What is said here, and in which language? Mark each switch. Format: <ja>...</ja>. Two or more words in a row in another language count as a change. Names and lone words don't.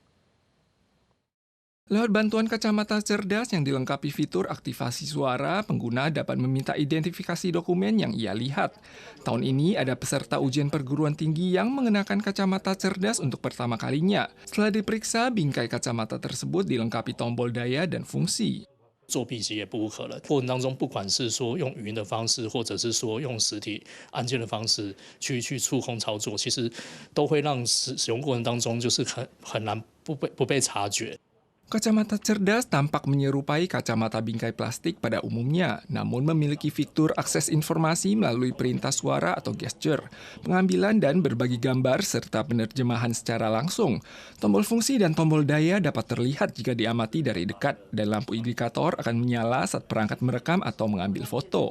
<id>Lewat bantuan kacamata cerdas yang dilengkapi fitur aktivasi suara, pengguna dapat meminta identifikasi dokumen yang ia lihat. Tahun ini ada peserta ujian perguruan tinggi yang mengenakan kacamata cerdas untuk pertama kalinya. Setelah diperiksa, bingkai kacamata tersebut dilengkapi tombol daya dan fungsi.</id> <zh>作弊其实也不无可能。过程当中，不管是说用语音的方式，或者是说用实体按键的方式去触控操作，其实都会让使用过程当中就是很难不被察觉。</zh> <id>Kacamata cerdas tampak menyerupai kacamata bingkai plastik pada umumnya, namun memiliki fitur akses informasi melalui perintah suara atau gesture, pengambilan dan berbagi gambar, serta penerjemahan secara langsung. Tombol fungsi dan tombol daya dapat terlihat jika diamati dari dekat, dan lampu indikator akan menyala saat perangkat merekam atau mengambil foto.</id>